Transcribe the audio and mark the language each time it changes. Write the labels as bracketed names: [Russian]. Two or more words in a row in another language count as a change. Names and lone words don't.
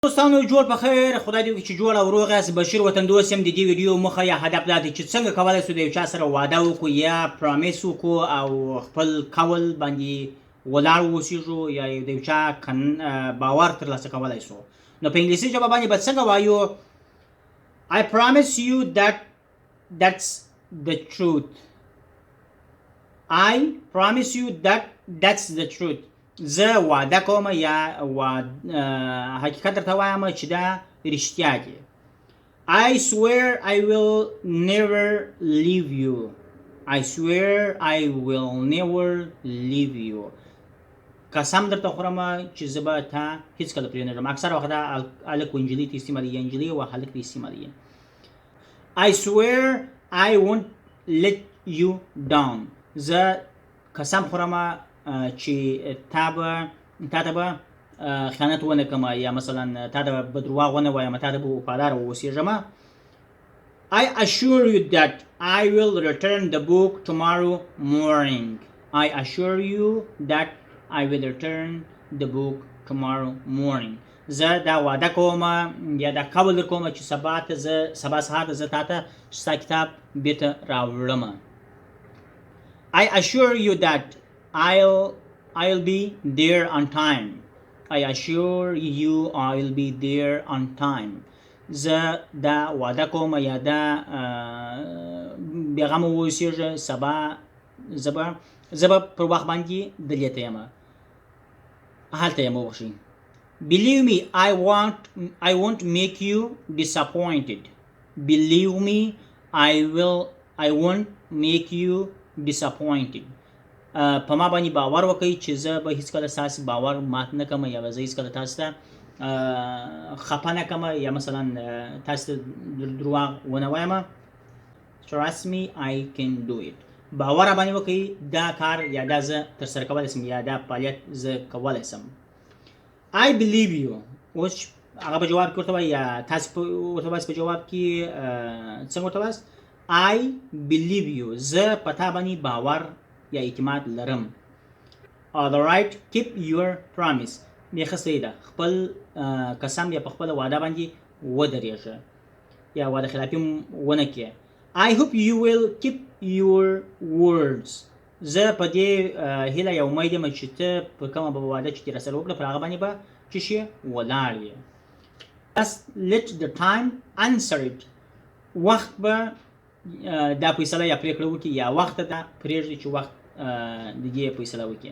[Pashto] دوستانو جوړ په خیر خدای دې وکړي چې جوړ او روغ یاست. بشیر وطندوست یم. د دې ویډیو موخه یا هدف دا دی چې څنګه کولی شو د یو چا سره واده وکړو یا پرامیس وکړو او خپل قول باندې ولاړ واوسېږو یا د یو چا باور ترلاسه کولی شو. نو په انګلیسي ژبه باندې به څنګه وایو [English] I promise you that's the truth. I promise you that's the truth. [Pashto] زه وعده کوم یا حقیقت درته وایم چې دا رښتیا دي. [English] I swear I will never leave you. I swear I will never leave you. [Pashto] قسم درته خورم چې زه به تا هېڅکله پرېنږدم. اکثره وخت دا هلک و نجلۍ ته استعمالي یا نجلۍ و هلک ته استعمالي. [English] I swear I won't let you down. [Pashto] زه قسم خورم چې تا ته به خیانت ونه کړم یا مثلا تا ته به دروغ ونه وایم، تا ته به وفاداره واوسېږم. [English] I assure you that I will return the book tomorrow morning. I assure you that I will return the book tomorrow morning. [Pashto] زه دا وعده کوم یا دا قول در کوم چې سبا سهار زه تا ته ستا کتاب بیرته راوړم. [English] I assure you that I'll be there on time. I assure you I'll be there on time. [Pashto] زه دا وعده کوم یا دا بیغمه واوسېږه سبا زه به پر وخت باندې دلته یم، هلته یم. وبخښئ. [English] Believe me, I won't make you disappointed. Believe me, I won't make you disappointed. [Pashto] په ما باندې باور وکړئ چې زه به هېڅکله ستاسې باور مات نه کړم یا به زه هېڅکله تاسو ته خفه نه کړم یا مثلا تاسو ته دروغ ونه وایم. [English] Trust me, I can do it. [Pashto] باور راباندې وکړئ دا کار یا دا زه ترسره کولی شم یا دا فعالیت زه کولی شم. [English] I believe you. [Pashto] اوس هغه په جواب کې ورته وایي یا تاسو ورته وایاست په جواب کې څنګه ورته وایاست؟ [English] I believe you. [Pashto] زه په تا باندې باور یا اعتماد لرم. [English] Alright, keep your promise. [Pashto] بیخه صحیح ده. خپل قسم یا په خپله وعده باندې ودرېږه یا وعده خلافي ونه کړې. [English] I hope you will keep your words. [Pashto] زه په دې هیله یا امید یم چې ته په کومه به وعده چې دې راسره وکړه پر هغه باندې به څه شي ولاړ یې. [English] Just let the time answer it. [Pashto] وخت به دا فیصله یا پرېکړه وکړي یا وخت ته پرېږدي چې وخت د دې فیصله وکړي.